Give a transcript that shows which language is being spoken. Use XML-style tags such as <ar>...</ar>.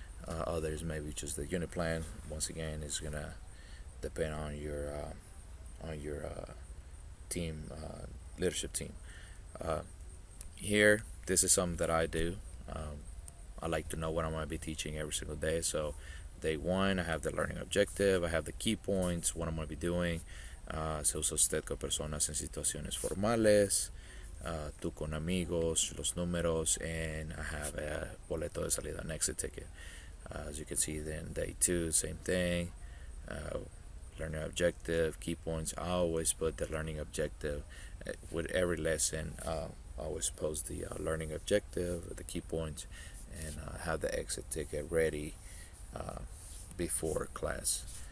<en>Others maybe just the unit plan. Once again, is gonna depend on your team leadership team. Here, this is something that I do. I like to know what I'm going to be teaching every single day. So day 1, I have the learning objective, I have the key points, what I'm going to be doing.</en> <es>Se usa usted con personas en situaciones formales, tú con amigos, los números,</es> <en>and I have a</en> <es>boleto de salida,</es> <en>an exit ticket. As you can see, then day 2, same thing. Learning objective, key points. I always put the learning objective with every lesson. I always post the learning objective, the key points, and have the exit ticket ready before class.</en>